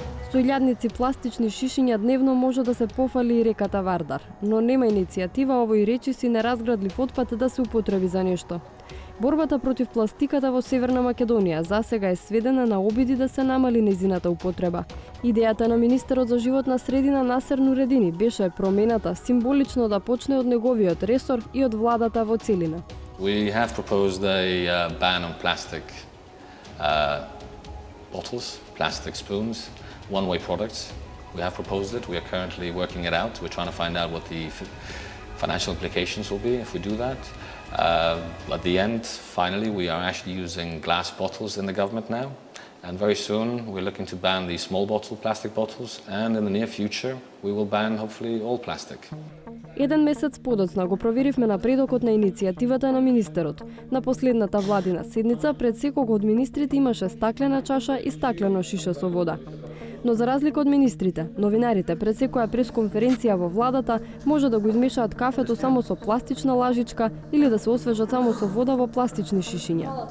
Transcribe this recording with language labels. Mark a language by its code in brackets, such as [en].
[mk] Со илјадници пластични шишиња дневно може да се пофали и реката Вардар, но нема иницијатива овој речиси неразградлив отпад да се употреби за нешто. Борбата против пластиката во Северна Македонија засега е сведена на обиди да се намали нејзината употреба. Идејата на министерот за животна средина Насер Нуредини беше промената символично да почне од неговиот ресор и од владата во целина. [en] We have proposed a ban on plastic bottles, plastic spoons, one-way products. We have proposed it. We are currently working it out. We're trying to find out what the financial implications will be if we do that. At the end, finally, we are actually using glass bottles in the government now. And very soon, we're looking to ban these small bottle plastic bottles. And in the near future, we will ban, hopefully, all plastic. [mk] Еден месец подоцна го проверивме напредокот на иницијативата на министерот. На последната владина седница пред секого од министрите имаше стаклена чаша и стаклено шише со вода. Но за разлика од министрите, новинарите пред секоја пресконференција во владата може да го измешаат кафето само со пластична лажичка или да се освежат само со вода во пластични шишиња.